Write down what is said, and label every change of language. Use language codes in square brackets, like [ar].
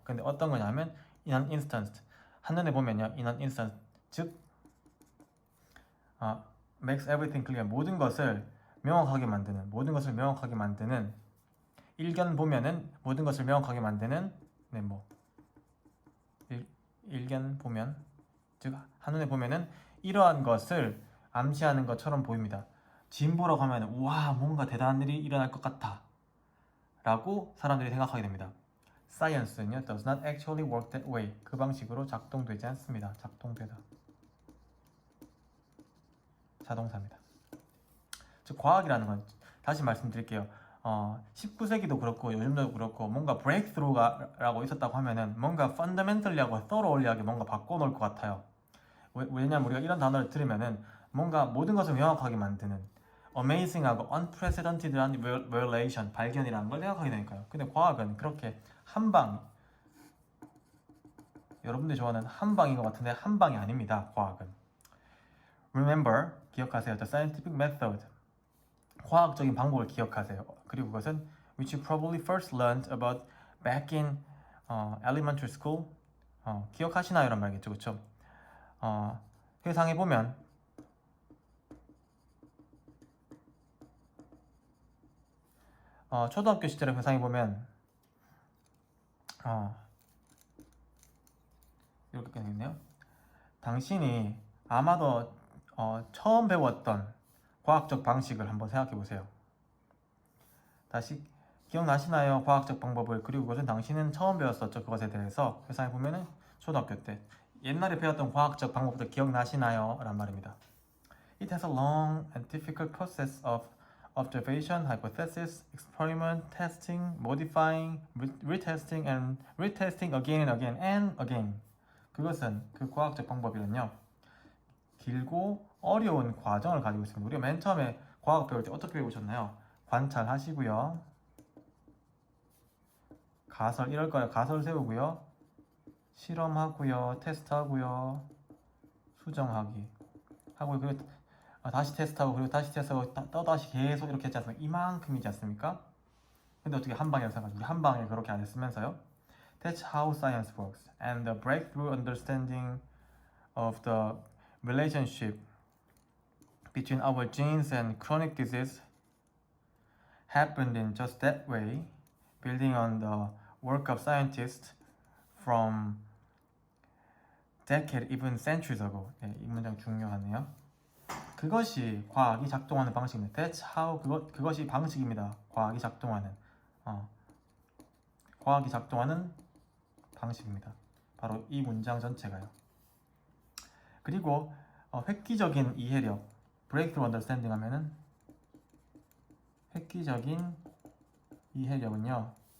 [ko] 근데 어떤 거냐면 [en] in an instant, [ko] 한눈에 보면요, in an instant, 즉 [en] makes everything clear, [ko] 모든 것을 명확하게 만드는, 일견 보면은 모든 것을 명확하게 만드는, 일견 보면, 즉 한눈에 보면은 이러한 것을 암시하는 것처럼 보입니다. 진보라고 하면 우와, 뭔가 대단한 일이 일어날 것 같아 라고 사람들이 생각하게 됩니다. [en] Science는요, does not actually work that way, [ko] 그 방식으로 작동되지 않습니다. 자동사입니다. 즉 과학이라는 건, 다시 말씀드릴게요, 19세기도 그렇고 요즘도 그렇고 뭔가 브레이크스루라고 있었다고 하면은 뭔가 fundamentally하고 thoroughly하게 뭔가 바꿔놓을 것 같아요. 왜냐면 우리가 이런 단어를 들으면은 뭔가 모든 것을 명확하게 만드는 amazing하고 unprecedented한 revelation, 발견이라는 걸 생각하게 되니까요. 근데 과학은 그렇게 여러분들이 좋아하는 한방인 것 같은데 한방이 아닙니다. 과학은. Remember, 기억하세요. [en] The scientific method, [ko] 과학적인 방법을 기억하세요. 그리고 그것은 [en] which you probably first learned about back in elementary school. [ko] 기억하시나요? 라는 말이겠죠, 그렇죠? 회상해 보면 초등학교 시절에 회상해 보면 이렇게 되겠네요. 당신이 아마도 처음 배웠던 과학적 방식을 한번 생각해 보세요. 다시 기억나시나요? 과학적 방법을. 그리고 그것은 당신은 처음 배웠었죠. 그것에 대해서 회상해 보면은 초등학교 때 옛날에 배웠던 과학적 방법들 기억나시나요? 란 말입니다. [en] It has a long and difficult process of observation, hypothesis, experiment, testing, modifying, retesting and retesting again and again and again. [ko] 그것은, 그 과학적 방법이란요, 길고 어려운 과정을 가지고 있습니다. 우리가 맨 처음에 과학 배울 때 어떻게 배우셨나요? 관찰하시고요, 가설 이럴 거예요. 가설 세우고요. 실험하고요. 테스트하고요. 수정하기 하고 그리고 다시 테스트하고 그리고 다시 테스트하고 또다시 계속 이렇게 했지 않습니까? 이만큼이지 않습니까? 근데 어떻게 한 방에 생각하죠? 우리 한 방에 그렇게 안 했으면서요. [en] That's how science works. And the breakthrough understanding of the relationship between our genes and chronic disease happened in just that way, building on the work of scientists from decades, even centuries ago. [ko] 네, 이 문장 중요하네요. 그것이 과학이 작동하는 방식입니다. [en] That's how [ko] 그것이 방식입니다. 과학이 작동하는 과학이 작동하는 방식입니다. 바로 이 문장 전체가요. 그리고 획기적인 이해력, breakthrough understanding 하면은 획기적인 이해력은요.